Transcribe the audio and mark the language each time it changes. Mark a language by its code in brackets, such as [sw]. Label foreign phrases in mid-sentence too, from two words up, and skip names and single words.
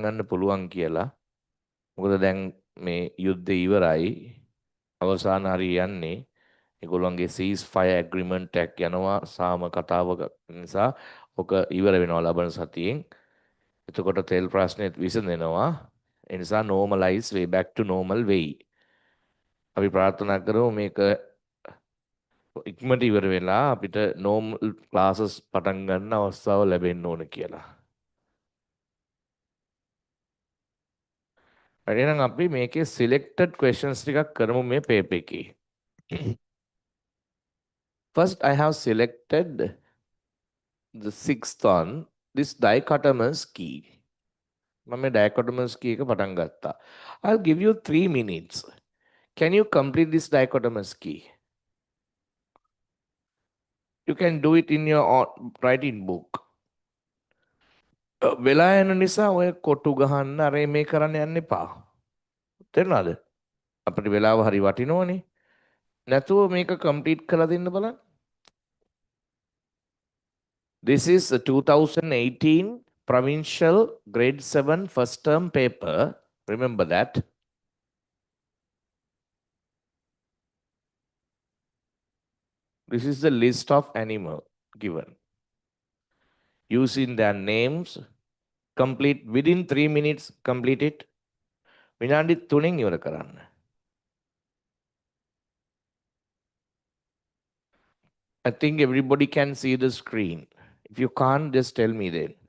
[si] ගන්න පුළුවන් කියලා මොකද දැන් මේ යුද්ධය ඉවරයි අවසාන හරි යන්නේ ඒගොල්ලන්ගේ [en] cease fire agreement [si] එකක් යනවා සාම කතාව නිසා ඔක ඉවර වෙනවා ලබන සතියෙන් එතකොට තෙල් ප්‍රශ්නෙත් විසඳෙනවා ඒ නිසා [en] normalize way back to normal way [si] අපි ප්‍රාර්ථනා කරමු මේක ඉක්මනට ඉවර වෙලා අපිට [en] normal classes [si] පටන් ගන්න අවස්ථාව ලැබෙන්න ඕන කියලා හරි එහෙනම් අපි මේකේ [en] selected questions [si] ටිකක් කරමු මේ [en] paper එකේ first I have selected the sixth one this dichotomous key මම dichotomous key [si] එක පටන් ගත්තා [en] I'll give you 3 minutes can you complete this dichotomous key you can do it in your writing book [si] වෙලා යන නිසා ඔය කොටු ගහන්න අර මේ කරන්න යන්න එපා තේරුණාද අපිට වෙලාව හරි වටිනවනේ නැතුව මේක කම්ප්ලීට් කරලා දෙන්න බලන්න [en] this is a 2018 provincial grade 7 first term paper remember that this is the list of animal given using their names complete within 3 minutes complete it [si] විනාඩි 3න් ඉවර කරන්න [en] I think everybody can see the screen if you can't just tell me then